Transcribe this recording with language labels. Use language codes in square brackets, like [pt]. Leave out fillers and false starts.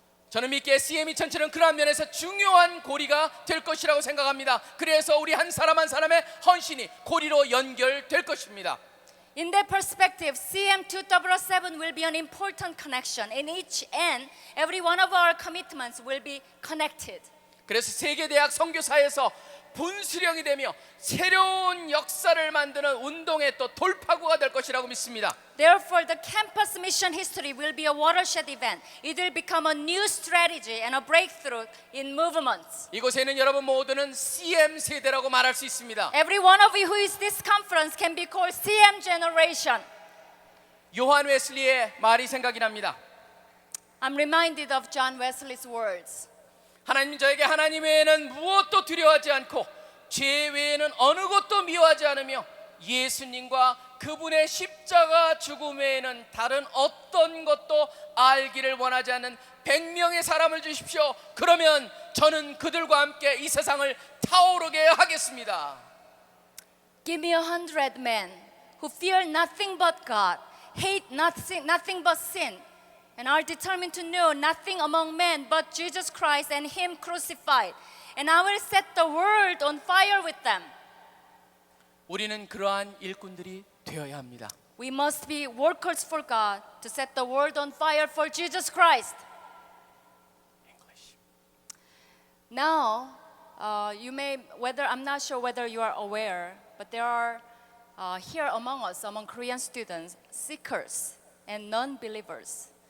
[ko] 저는 믿기에 CM 2007은 그러한 면에서 중요한 고리가 될 것이라고 생각합니다. 그래서 우리 한 사람 한 사람의 헌신이 고리로 연결될 것입니다. [en] In that perspective, CM 2007 will be an important connection. In each and every one of our commitments will be connected. [ko] 그래서 세계대학 선교사에서 분수령이 되며 새로운 역사를 만드는 운동의 또 돌파구가 될 것이라고 믿습니다. [en] Therefore, the campus mission history will be a watershed event. It will become a new strategy and a breakthrough in movements. [ko] 이곳에는 여러분 모두는 CM 세대라고 말할 수 있습니다. [en] Every one of you who is this conference can be called CM generation. [ko] 요한 웨슬리의 말이 생각이 납니다. [en] I'm reminded of John Wesley's words. [ko] 하나님 저에게 하나님 외에는 무엇도 두려워하지 않고 죄 외에는 어느 것도 미워하지 않으며 예수님과 그분의 십자가 죽음 외에는 다른 어떤 것도 알기를 원하지 않는 100명의 사람을 주십시오. 그러면 저는 그들과 함께 이 세상을 타오르게 하겠습니다. [en] Give me 100 men who fear nothing but God, hate nothing but sin, and are determined to know nothing among men but Jesus Christ and Him crucified. And I will set the world on fire with them. [ko] 우리는 그러한 일꾼들이 되어야 합니다. [en] We must be workers for God to set the world on fire for Jesus Christ. Now, I'm not sure whether you are aware, but there are here among us, among Korean students, seekers and non-believers.